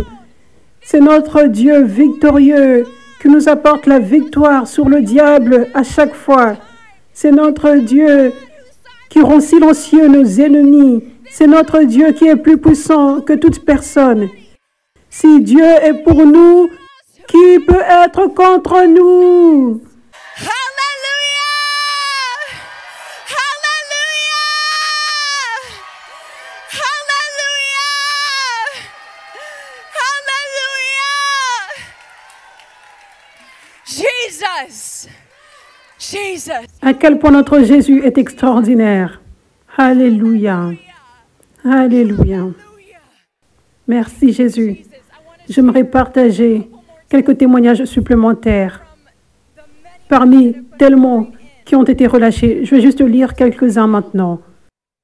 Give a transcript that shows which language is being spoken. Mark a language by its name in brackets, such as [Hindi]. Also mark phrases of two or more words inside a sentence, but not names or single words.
[French] C'est notre Dieu victorieux qui nous apporte la victoire sur le diable à chaque fois. C'est notre Dieu qui rend silencieux nos ennemis. C'est notre Dieu qui est plus puissant que toute personne. Si Dieu est pour nous, qui peut être contre nous? Hallelujah! Hallelujah! Hallelujah! Hallelujah! Jesus! Jesus! À quel point notre Jésus est extraordinaire. Alléluia. Alléluia. Merci Jésus. J'aimerais partager quelques témoignages supplémentaires. Parmi tellement qui ont été relâchés, je vais juste lire quelques-uns maintenant.